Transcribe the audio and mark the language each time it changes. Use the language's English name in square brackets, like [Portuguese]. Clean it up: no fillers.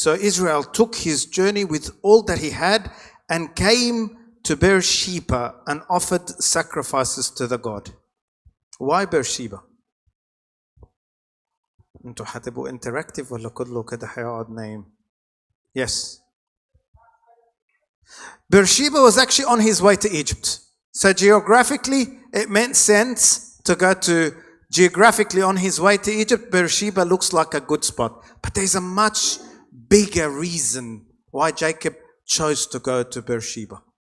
[English] Israel took his journey with all that he had and came to Beersheba and offered sacrifices to the God. Why Beersheba? [Arabic] انتوا حتبقوا interactive ولا كله كده هيقعد نايم؟ Yes. [English] Beersheba was actually on his way to Egypt. So geographically, it meant sense to go to geographically on his way to Egypt. Beersheba looks like a good spot. But there's a much bigger reason why Jacob chose to go to Beersheba.